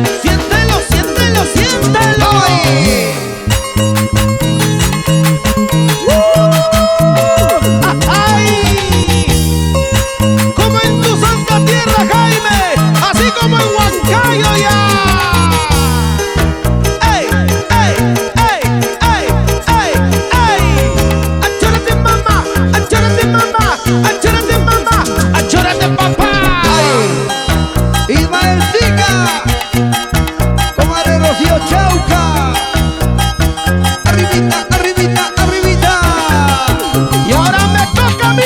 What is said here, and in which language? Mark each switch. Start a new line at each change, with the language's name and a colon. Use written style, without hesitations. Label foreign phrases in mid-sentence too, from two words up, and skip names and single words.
Spanish: Siéntelo, siéntelo, siéntelo. ¡Ay! ¡Ay! Como en tu santa tierra, Jaime, así como en Huancayo ya. ¡Ey, ey, ey, ey, ey, ey! ¡Achórate, mamá! ¡Achórate, mamá! ¡Achórate, mamá! ¡Achórate, papá! ¡Ay! Ismael Sica, comadre Rocío Chauca. Arribita, arribita, arribita. Y ahora me toca a mí.